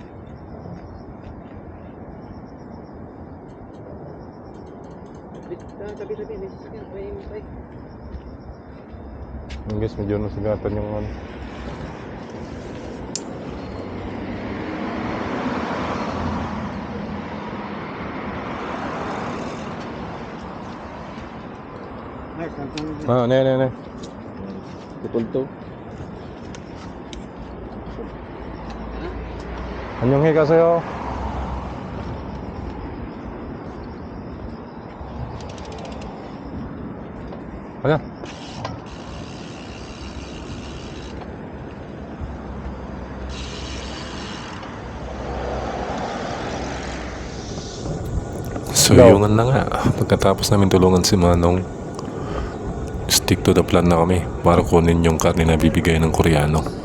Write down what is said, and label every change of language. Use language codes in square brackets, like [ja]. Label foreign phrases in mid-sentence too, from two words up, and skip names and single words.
[tl] Yung guys, medyo nasugatan yung ano. [ko] Ne. [tl] Putol to. [ko] 안녕히 가세요. 가자. [tl] So yung na nga, pagkatapos namin tulungan si Manong, [en] stick to the plan [tl] na kami para kunin yung karne na bibigay ng Koreano.